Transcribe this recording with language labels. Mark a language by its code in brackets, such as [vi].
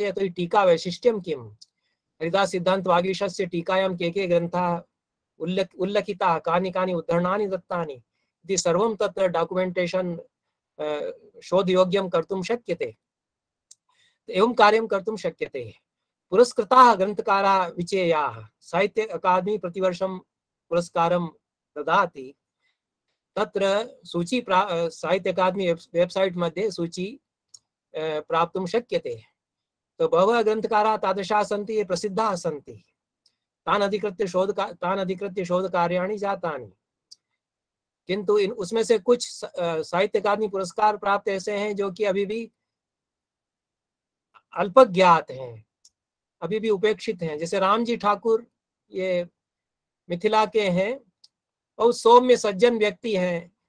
[sa] यतो हि टीका वैशिष्ट्यं किम्, हरिदास सिद्धांत वागीशस्य टीकायां के ग्रन्थाः उल्लिखिताः, कानि कानि उद्धरणानि दत्तानि इति सर्वं तत्र डॉक्युमेंटेशन शोधयोग्यं कर्तुं शक्यते। एवं कार्यं कर्तुं शक्यते। पुरस्कृताः ग्रंथकाराः विचेयाः, साहित्य अकादमी प्रतिवर्षं पुरस्कारं ददाति। तत्र सूची साहित्य अकादमी वेबसाइट मध्ये सूची प्राप्तुं शक्यते। तो बहवः ग्रंथकाराः तादृशाः सन्ति, ये प्रसिद्धाः सन्ति, तान् अधिकृत्य शोधकार्याणि जातानि। [hi] किंतु उसमें से कुछ साहित्य अकादमी पुरस्कार प्राप्त ऐसे हैं जो कि अभी भी अल्पज्ञात हैं, अभी भी उपेक्षित हैं। जैसे रामजी ठाकुर, ये मिथिला के हैं, और सौम्य सज्जन व्यक्ति हैं।